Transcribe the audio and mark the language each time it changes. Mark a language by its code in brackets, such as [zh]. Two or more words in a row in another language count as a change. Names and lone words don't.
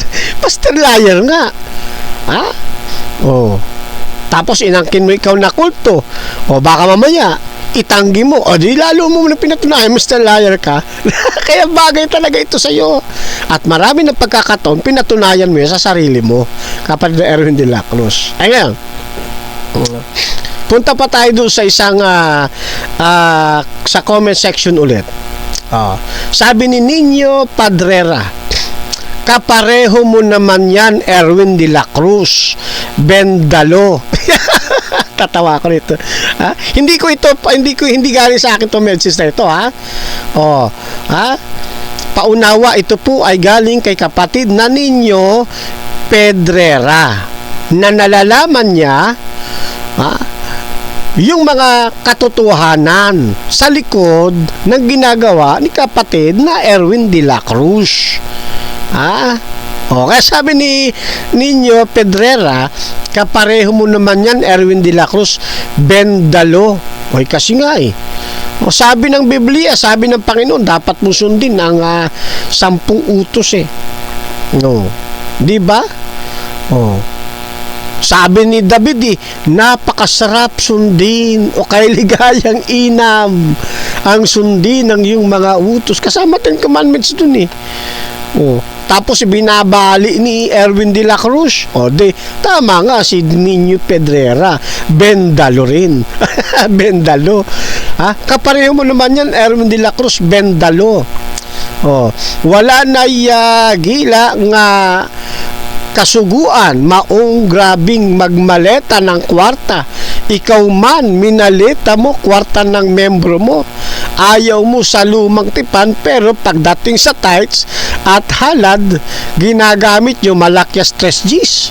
[en] Pastor liar [tl] nga. Ha? Tapos inangkin mo ikaw na kulto. Baka mamaya, itanggi mo. Di lalo mo na pinatunayan, Mr. Liar ka. Kaya bagay talaga ito sa'yo. At marami ng pagkakataon, pinatunayan mo yan sa sarili mo. Kapatid Erwin de la Cruz. Ayan. Punta pa tayo doon sa isang sa [en] comment section [tl] ulit. Sabi ni Nino Padrera, kapareho mo naman yan, Erwin de la Cruz, Bendalo. Tatawa ko nito. Hindi galing sa akin to message na ito, ha? Paunawa, ito po ay galing kay kapatid na Nino Pedrera na nalalaman niya yung mga katotohanan sa likod ng ginagawa ni kapatid na Erwin de la Cruz. Kaya sabi ni Nino Pedrera, kapareho mo naman yan, Erwin de la Cruz, Bendalo. Kasi nga sabi ng Biblia, sabi ng Panginoon, dapat mo sundin ang 10 utos di ba? Sabi ni David napakasarap sundin o kailigayang inam ang sundin ng iyong mga utos. Kasama 10 commandments dun tapos binabali ni Erwin de la Cruz. Tama nga si Nino Pedrera, Bendalo rin. Bendalo. Kapareho mo naman yan, Erwin de la Cruz, Bendalo. [ceb] Wala na gila nga kasuguan, maong grabing magmaleta ng kwarta. Ikaw man, minaleta mo kwarta ng membro mo. [tl] Ayaw mo sa lumang tipan, pero pagdating sa tights at halad, ginagamit nyo malakyas 3Gs.